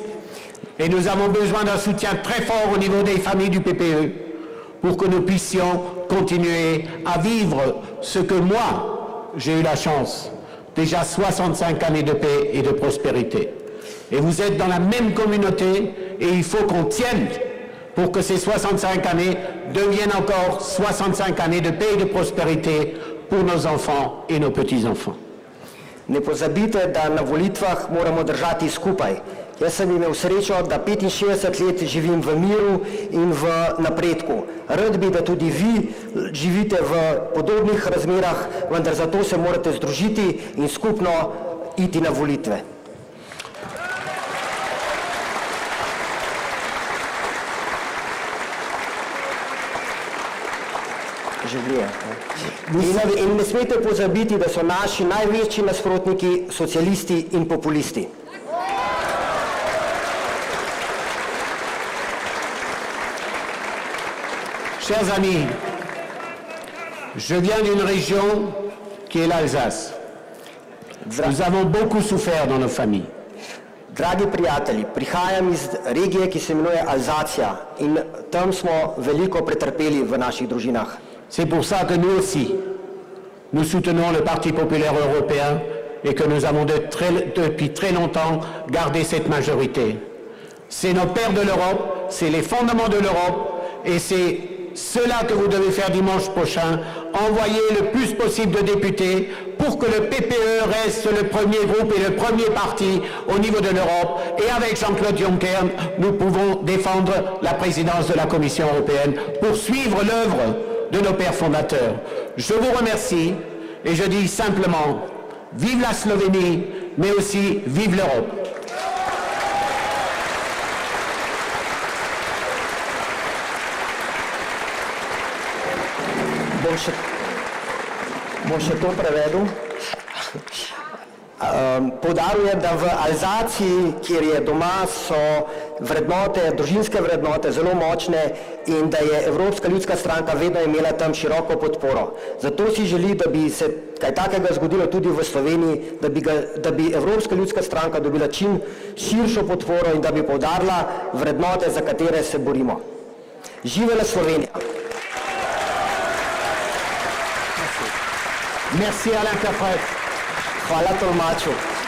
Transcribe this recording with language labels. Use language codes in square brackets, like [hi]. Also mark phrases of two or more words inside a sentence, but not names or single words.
[fr] Et nous avons besoin d'un soutien très fort au niveau des familles du PPE pour que nous puissions continuer à vivre ce que moi, j'ai eu la chance, déjà 65 années de paix et de prospérité. Et vous êtes dans la même communauté et il faut qu'on tienne pour que ces 65 années deviennent encore 65 années de paix et de prospérité pour nos enfants et nos petits-enfants. [sl] Ne pozabite, da na volitvah moramo držati skupaj. Jaz sem imel srečo, da 65 let živim v miru in v napredku. Rad bi, da tudi vi živite v podobnih razmerah, vendar zato se morate združiti in skupno iti na volitve. In ne smete pozabiti, da so naši največji nasprotniki socialisti in populisti. [fr] Chers amis, je viens d'une région qui est l'Alsace. Nous avons beaucoup souffert dans nos familles. [sl] Dragi prijatelji, prihajam iz regije, ki se imenuje Alzacija in tam smo veliko pretrpeli v naših družinah. [fr] C'est pour ça que nous aussi, nous soutenons le Parti populaire européen et que nous avons depuis très longtemps gardé cette majorité. C'est nos pères de l'Europe, c'est les fondements de l'Europe et c'est cela que vous devez faire dimanche prochain, envoyer le plus possible de députés pour que le PPE reste le premier groupe et le premier parti au niveau de l'Europe. Et avec Jean-Claude Juncker, nous pouvons défendre la présidence de la Commission européenne pour suivre l'œuvre de nos pères fondateurs. Je vous remercie et je dis simplement, vive la Slovénie, mais aussi vive l'Europe. [sl] Bom še to prevedel. Poudaril je, da v Alzaciji, kjer je doma, so vrednote, družinske vrednote zelo močne in da je Evropska ljudska stranka vedno imela tam široko podporo. Zato si želi, da bi se kaj takega zgodilo tudi v Sloveniji, da bi Evropska ljudska stranka dobila čim širšo podporo in da bi poudarila vrednote, za katere se borimo. Živela Slovenija! [fr] Merci à l'interprète. [sl] Hvala tolmaču.